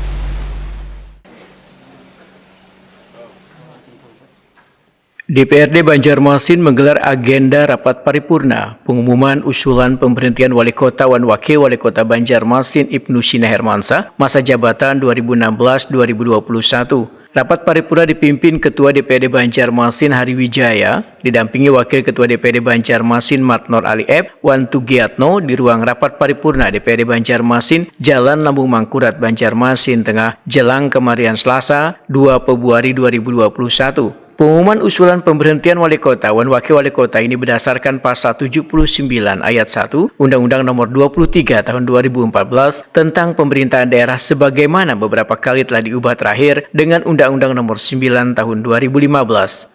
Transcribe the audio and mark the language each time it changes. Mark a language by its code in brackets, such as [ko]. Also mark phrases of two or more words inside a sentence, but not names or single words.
[id] DPRD Banjarmasin menggelar agenda rapat paripurna pengumuman usulan pemberhentian Wali Kota dan Wakil Wali Kota Banjarmasin Ibnu Sina Hermansyah masa jabatan 2016-2021. Rapat paripurna dipimpin Ketua DPRD Banjarmasin Hari Wijaya, didampingi Wakil Ketua DPRD Banjarmasin Matnor Ali Ep, Wan Tugiatno di ruang rapat paripurna DPRD Banjarmasin, Jalan Lambung Mangkurat, Banjarmasin Tengah, jelang kemarin Selasa 2 Februari 2021. Pengumuman usulan pemberhentian Wali Kota dan Wakil Wali Kota ini berdasarkan Pasal 79 Ayat 1 Undang-Undang Nomor 23 Tahun 2014 tentang Pemerintahan Daerah sebagaimana beberapa kali telah diubah terakhir dengan Undang-Undang Nomor 9 Tahun 2015.